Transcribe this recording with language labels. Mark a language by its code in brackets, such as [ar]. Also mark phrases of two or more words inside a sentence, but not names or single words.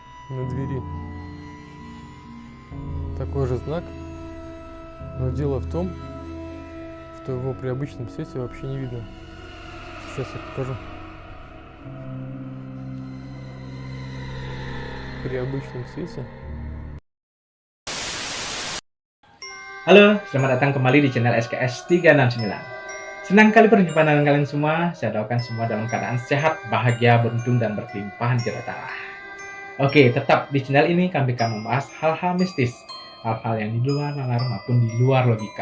[ru] на двери такой же знак, но дело в том, что его при обычном свете вообще не видно. Сейчас я покажу. При обычном свете. [id] Halo, selamat datang kembali di channel SKS 369. Senang kali berjumpa dengan kalian semua. Saya doakan semua dalam keadaan sehat, bahagia, beruntung, dan berkelimpahan harta. Oke, tetap di channel ini kami akan membahas hal-hal mistis, hal-hal yang di luar nalar maupun di luar logika.